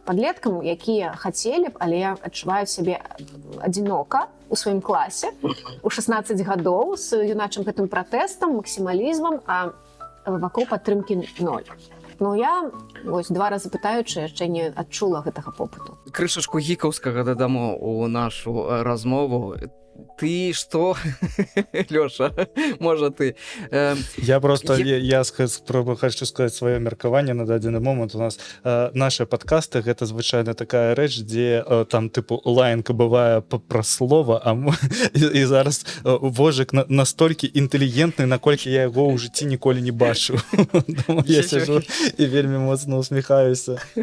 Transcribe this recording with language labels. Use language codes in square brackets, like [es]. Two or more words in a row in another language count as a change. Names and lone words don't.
[be] падлеткам, якія хацелі б, але адчуваюць сябе адзінока у сваім класе у 16 гадоў з юначым гэтым пратэстам, максімалізмам, а вакол падтрымкі 0. Ну я вось 2 разы пытаючы яшчэ не адчула гэтага попыту. Крышачку гікаўскага дадамо у нашу размову. [ru] Ты что, Лёша, можа ты? Я просто, я хочу сказать свое [be] меркаванне на дадзены момант. У нас [ru] наши подкасты, [be] гэта звычайна такая рэч, дзе там тыпу лаянка бывае пра слова, і зараз Вожык настолькі інтэлігентны, наколькі я яго ў жыцці ніколі не бачу. [ru] Я сижу [be] і вельмі моцна усміхаюся.